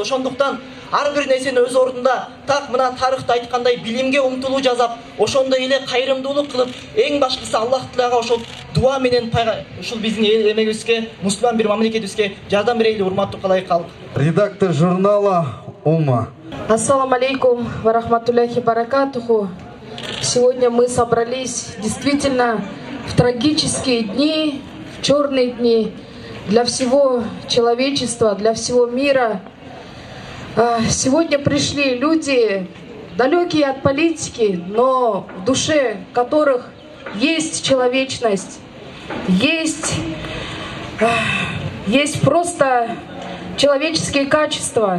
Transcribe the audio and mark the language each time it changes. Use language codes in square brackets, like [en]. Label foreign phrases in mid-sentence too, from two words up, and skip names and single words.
[ky] Ошондуктан ар бир нерсени өз ордунда, так мына тарыхта айткандай билимге умтулуу жазап, ошондой эле кайрымдуулук кылып, эң башкысы Аллах Таалага ошол дуа менен ушул биздин эмегибизге, мусулман бир мамлекетибизге жардам берейли, урматтуу калайык калк. [ru] Редактор журнала Умма. [ar] السلام عليكم ورحمة الله بركاته. [ru] Сегодня мы собрались действительно в трагические дни, в черные дни для всего человечества, для всего мира. Сегодня пришли люди, далекие от политики, но в душе которых есть человечность, есть просто человеческие качества.